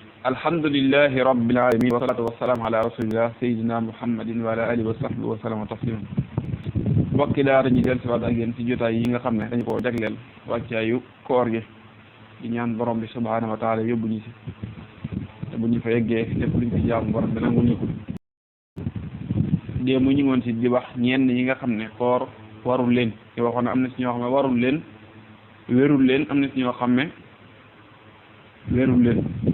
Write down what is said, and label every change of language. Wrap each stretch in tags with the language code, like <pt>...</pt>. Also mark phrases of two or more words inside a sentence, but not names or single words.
<ar>الحمد لله رب العالمين والصلاة والسلام على رسول الله سيدنا محمد وعلى آله وصحبه وسلم تسليما.</ar> <wo>mbokki daara ñi del siwaat ak yéen ci jotaay yi nga xam ne dañu koo jagleel wàccaayu koor gi di ñaan borom bi</wo> <ar>سبحانه وتعالى</ar> <wo>yóbbu ñu si te bu ñu fa yeggee lépp luñ fi jaamu borom bi nangu ñu ko. démb ñu ngoon si di wax ñenn yi nga xam ne koor warul leen di waxoon ne am na si ñoo xam ne warul leen wérul leen, am na si ñoo xam ne wérul leen.</wo>